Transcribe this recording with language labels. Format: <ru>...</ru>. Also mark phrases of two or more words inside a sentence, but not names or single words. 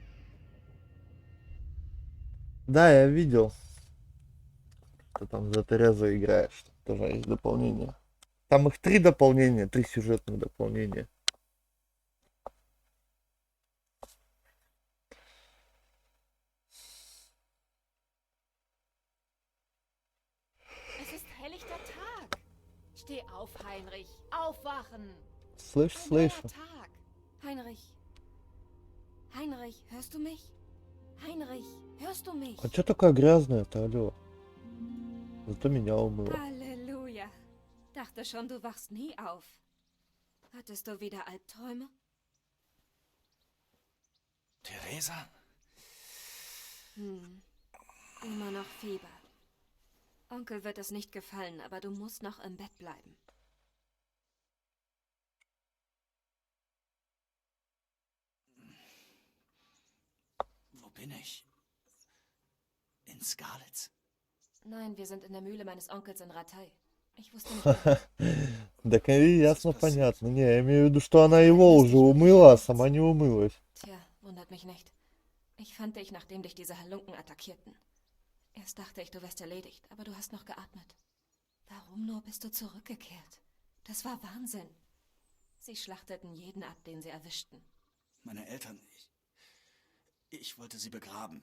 <ru>Да, я видел. Ты там за Терезу играешь. Тоже есть дополнение. Там их 3 дополнения, 3 сюжетных дополнения.</ru> <de>Es ist helllichter Tag. Steh auf, Heinrich. Aufwachen.</de> <ru>Слышь.</ru> <de>Neuer Tag. Heinrich. Heinrich, hörst du mich? Heinrich, hörst du mich?</de> <ru>А чё такая грязная-то, алло? Зато меня умыла.</ru> <de>Halleluja. Dachte schon, du wachst nie auf. Hattest du wieder Albträume? Theresa? Immer noch Fieber. Onkel wird es nicht gefallen, aber du musst noch im Bett bleiben. Wo bin ich? In Skalitz? Nein, wir sind in der Mühle meines Onkels in Ratay. Ich wusste nicht.</de> <ru>Так и ясно, понятно. Не, я имею в виду, что она его уже умыла, а сама не умылась.</ru> <de>Tja, wundert mich nicht. Ich fand dich, nachdem dich diese Halunken attackierten. Erst dachte ich, du wärst erledigt, aber du hast noch geatmet. Warum nur bist du zurückgekehrt? Das war Wahnsinn. Sie schlachteten jeden ab, den sie erwischten. Meine Eltern, ich wollte sie begraben.</de>